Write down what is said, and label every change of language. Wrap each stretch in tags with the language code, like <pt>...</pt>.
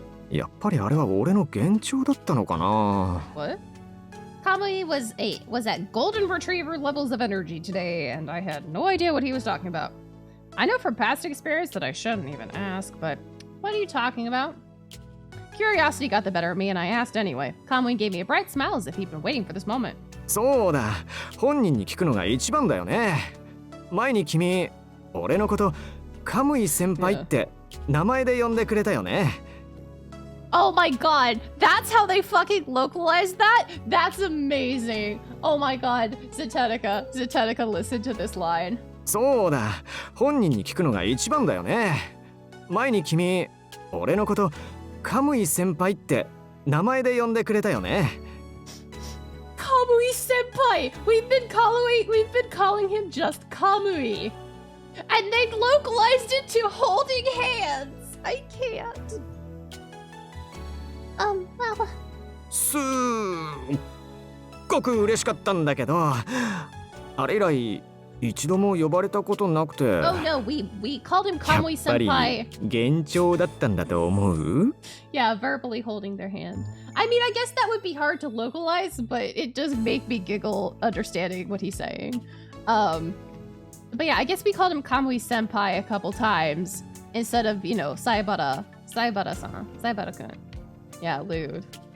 <ja>やっぱりあれは俺の幻聴だったのかな。</ja> <en>What? Kamui was at golden retriever levels of energy today, and I had no idea what he was talking about. I know from past experience that I shouldn't even ask, but what are you talking about? Curiosity got the better of me, and I asked anyway. Kamui gave me a bright smile as if he'd been waiting for this moment.</en> <ja>そうだ、本人に聞くのが一番だよね。前に君、俺のことカムイ先輩って名前で呼んでくれたよね。</ja> <en>Oh my god, that's how they fucking localized that? That's amazing. Oh my god, Zetetica, listen to this line.</en> <ja>そうだ、本人に聞くのが一番だよね。前に君、俺のことカムイ先輩って名前で呼んでくれたよね。</ja> <en>Kamui senpai! We've been calling him just Kamui. And they localized it to holding hands. I can't. Well.</en> <ja>すっごく嬉しかったんだけど、あれ以来一度も呼ばれたことなくて。</ja> <en>Oh no, we called him Kamui senpai.</en> <ja>やっぱり幻聴だったんだと思う？</ja> <en>Yeah, verbally holding their hand. I mean, I guess that would be hard to localize, but it does make me giggle understanding what he's saying. But yeah, I guess we called him Kamui senpai a couple times instead of, Saibara-san. Yeah, lewd.</en>